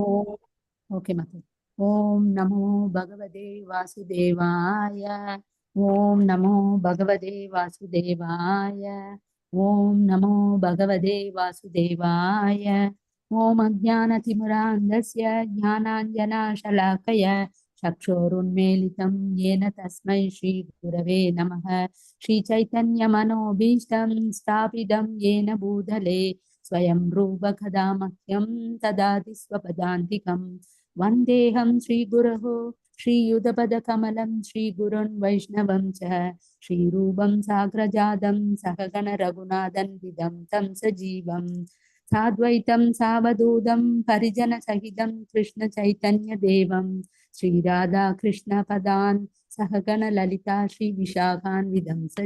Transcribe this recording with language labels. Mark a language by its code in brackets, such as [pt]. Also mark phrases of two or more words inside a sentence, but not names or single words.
[sa] ஓகே மாதாஜி. ॐ नमो भगवते वासुदेवाय. ॐ नमो भगवते वासुदेवाय. ॐ नमो भगवते वासुदेवाय. ॐ अज्ञानतिमिरान्धस्य ஞானாஞ்சனாशलाकय चक्षुरुन्मीलितं येन तस्मै श्रीगुरवे नमः. श्रीचैतन्यमनोभीष्टं स्थापितं येन भूतले स्वयं रूपकदा मह्यं ददाति स्वपदान्तिकं। वन्देऽहं श्रीगुरोः श्रीयुतपदकमलं श्रीगुरुन् वैष्णवं च श्रीरूपं साग्रजातं सहगण रघुनाथन्वितं तं सजीवम् साद्वैतं सावधूतं परिजनसहितं कृष्णचैतन्यदेवं श्रीराधा कृष्णपदान् सहगण ललिता श्रीविशाखान्वितं च।